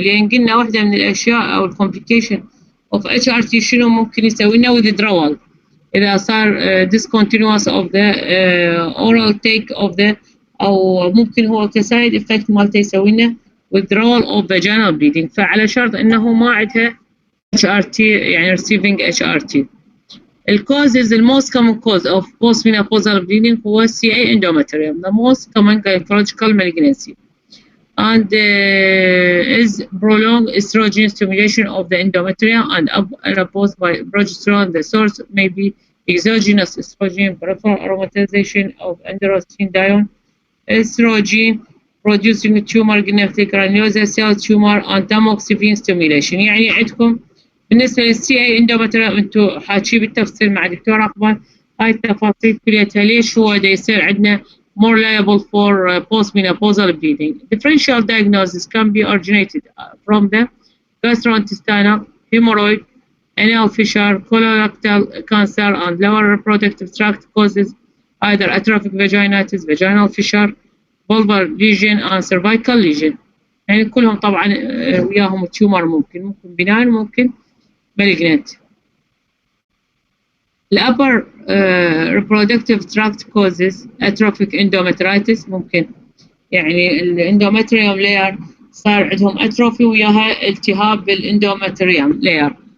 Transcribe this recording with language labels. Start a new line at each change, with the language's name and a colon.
Arabic: لأن قلنا واحدة من الأشياء أو الكومبليكيشن of HRT شنو ممكن يسوي لنا withdrawal إذا صار discontinuous of the oral take of the أو ممكن هو كسايد إفكت مالته يسوي لنا withdrawal of vaginal bleeding. فعلى شرط إنه ما عندها HRT يعني receiving HRT.
English: The causes the most common cause of postmenopausal bleeding هو CA endometrium, the most common gynecological malignancy, and is prolonged estrogen stimulation of the endometrium and opposed by progesterone. The source may be exogenous estrogen, peripheral aromatization of androstenedione, estrogen producing tumor, granulosa cell tumor, and tamoxifen stimulation. يعني عندكم
Arabic: بالنسبة للسي اي اندومتريوم انتم حاكي بالتفصيل مع دكتور اقبال هاي التفاصيل كليتها ليش هو دا يصير عندنا more liable for postmenopausal bleeding.
English: Differential diagnosis can be originated from the gastrointestinal, hemorrhoid, anal fissure, colorectal cancer, and lower reproductive tract causes either atrophic vaginitis, vaginal fissure, vulvar lesion, and cervical lesion.
Arabic: يعني كلهم طبعا وياهم تيومر ممكن بناين ممكن malignant. The upper reproductive tract causes atrophic endometritis ممكن يعني الاندومتريوم لاير صار عندهم اتروفي وياها التهاب بالاندومتريوم لاير.